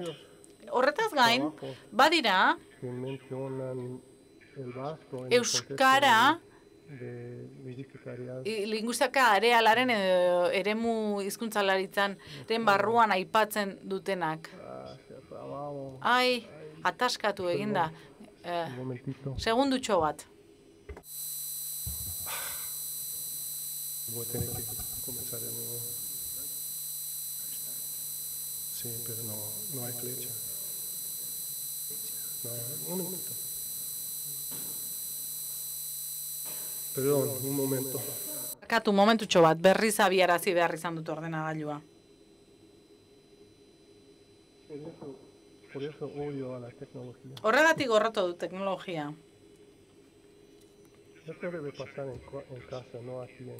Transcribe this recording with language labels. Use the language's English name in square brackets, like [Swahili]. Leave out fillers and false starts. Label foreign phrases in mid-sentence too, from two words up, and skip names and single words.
[Basque] Horretaz gain, badira, euskara linguistika arealaren eremu hizkuntzalaritzaren barruan aipatzen dutenak. Ai, ataskatu eginda. Segundutxo bat. [Spanish] Sí, pero no hay flecha. Un momento. Perdón, un momento. [Basque] Katu, momentutxo bat, berriz abiarazi behar izan dut ordenagailua. [Spanish] Por eso odio a la tecnología. [Basque] Horregatik gorroto dut teknologia. [Spanish] Esto debe pasar en casa, no aquí en...